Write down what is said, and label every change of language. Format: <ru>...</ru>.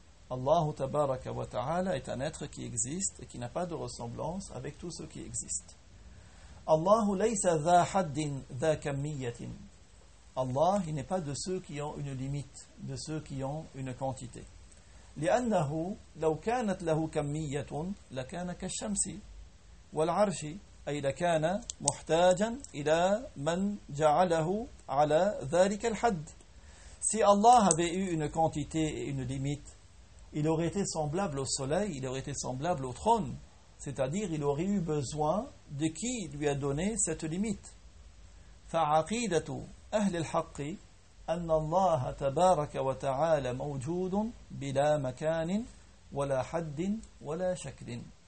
<fr>Allahu tabaraka wa ta'ala est un être qui existe et qui n'a pas de ressemblance avec tout ce qui existe.</fr> <ar>Allahu laysa dha haddin dha kammiyatin.</ar> <fr>Allah, il n'est pas de ceux qui ont une limite, de ceux qui ont une quantité.</fr> <ar>لأنه لو كانت له كمية لكان كالشمس والعرش أي لكان محتاجا إلى من جعله على ذلك الحد.</ar> <fr>Si Allah avait eu une quantité et une limite, il aurait été semblable au soleil, il aurait été semblable au trône, c'est-à-dire il aurait eu besoin de qui lui a donné cette limite.</fr> <ar>فعقيدة أهل الحق أن الله تبارك وتعالى موجود بلا مكان ولا حد ولا شكل.</ar>